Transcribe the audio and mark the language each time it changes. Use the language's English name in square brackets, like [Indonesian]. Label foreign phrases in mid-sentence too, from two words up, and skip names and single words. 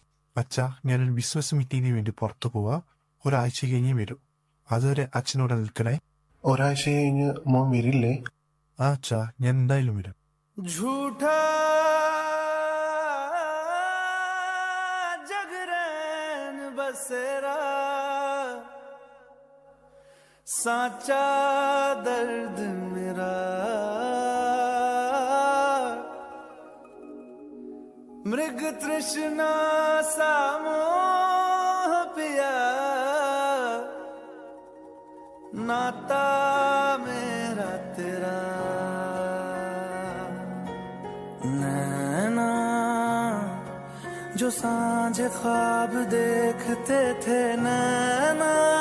[Malayalam] അച്ഛാ, ഞാനൊരു [English] business meetingin [Malayalam] വേണ്ടി പുറത്തു പോവാ. ഒരാഴ്ച കഴിഞ്ഞേ വരൂ. അതുവരെ അച്ഛനോട് നിൽക്കണേ. ഒരാഴ്ച കഴിഞ്ഞ് മോൻ വരില്ലേ? ആ അച്ഛാ, ഞാൻ എന്തായാലും വരും. [Hindi] झूठा जगरैन बसेरा साचा दर्द मेरा मृग तृष्णा सा मोह पिया नाता मेरा तेरा नैना जो सांझ ख्वाब देखते थे नैना